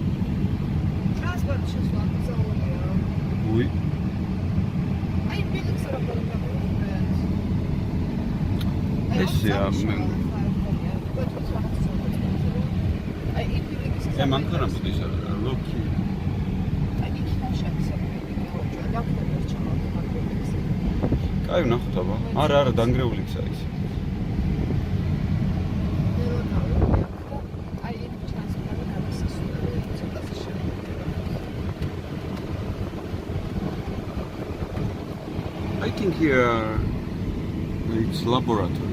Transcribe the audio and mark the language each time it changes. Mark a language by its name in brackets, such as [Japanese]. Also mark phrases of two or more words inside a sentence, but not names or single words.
[English] Transport [French] Oui. [German] Man kann aber nicht [English] look here. [Georgian] Კაი ვნახოთ აბა. არა, დანგრეული გზა ის. [English] I think here it's laboratory.